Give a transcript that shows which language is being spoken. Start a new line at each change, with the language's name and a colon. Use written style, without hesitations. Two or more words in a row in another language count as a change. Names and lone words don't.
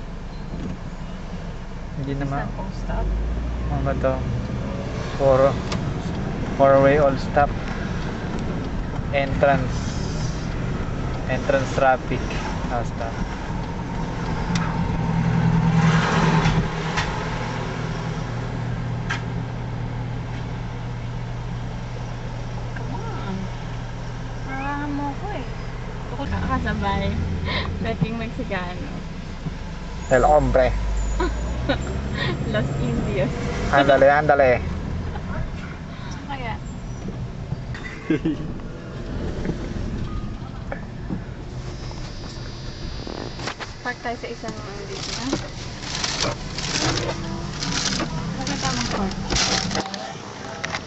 Filipino: hindi naman. Saan all-stop? Ano ba to?
English: Four-way all stop. Entrance traffic. All stop. Come on.
Filipino: Marahan mo ko eh. Gusto ko nakakasabay. Dating Mexicano.
Spanish: El hombre. Los Indios. Andale, andale.
Filipino: Kaya. Park tayo sa isang dito na. Bakit tamang park?